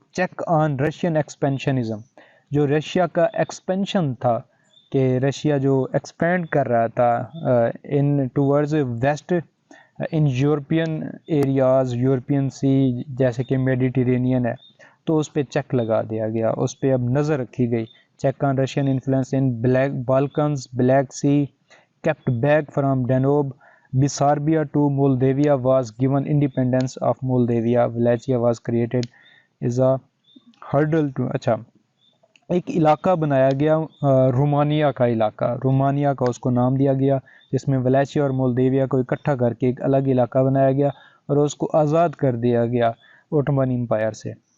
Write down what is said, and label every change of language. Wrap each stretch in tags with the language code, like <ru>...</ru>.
<en>Check on Russian expansionism.</en> <ur>جو Russia کا expansion تھا، کہ رشیا جو ایکسپینڈ کر رہا تھا</ur> <en>in towards west in European areas,</en> <ur>European سی جیسے کہ میڈیٹرینین ہے، تو اس پہ چیک لگا دیا گیا، اس پہ اب نظر رکھی گئی.</ur> <en>Check on Russian influence in Balkans, Black Sea kept back from Danube. Bessarabia to Moldavia was given independence of Moldavia. Wallachia was created as a hurdle to.</en> <ur>اچھا، ایک علاقہ بنایا گیا، رومانیہ کا علاقہ، رومانیہ کا اس کو نام دیا گیا، جس میں ولیچیا اور مولدیویا کو اکٹھا کر کے ایک الگ علاقہ بنایا گیا اور اس کو آزاد کر دیا گیا اوٹومن امپائر سے.</ur>